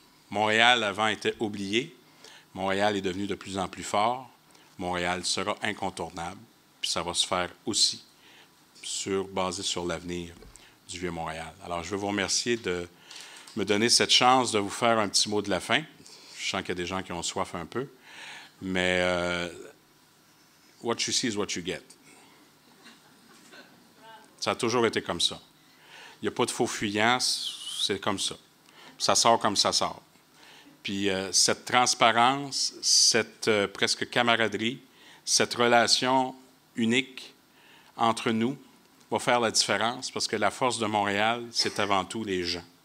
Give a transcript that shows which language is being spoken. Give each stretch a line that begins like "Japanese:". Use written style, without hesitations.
French: Montréal, avant, était oublié. Montréal est devenu de plus en plus fort. Montréal sera incontournable. Puis ça va se faire aussi basé sur l'avenir du Vieux-Montréal. Alors, je veux vous remercier de me donner cette chance de vous faire un petit mot de la fin. Je sens qu'il y a des gens qui ont soif un peu. Mais
English: what you see is what you get.
French: Ça a toujours été comme ça. Il n'y a pas de faux fuyants, c'est comme ça. Ça sort comme ça sort. Puis cette transparence, cette presque camaraderie, cette relation unique entre nous va faire la différence parce que la force de Montréal, c'est avant tout les gens.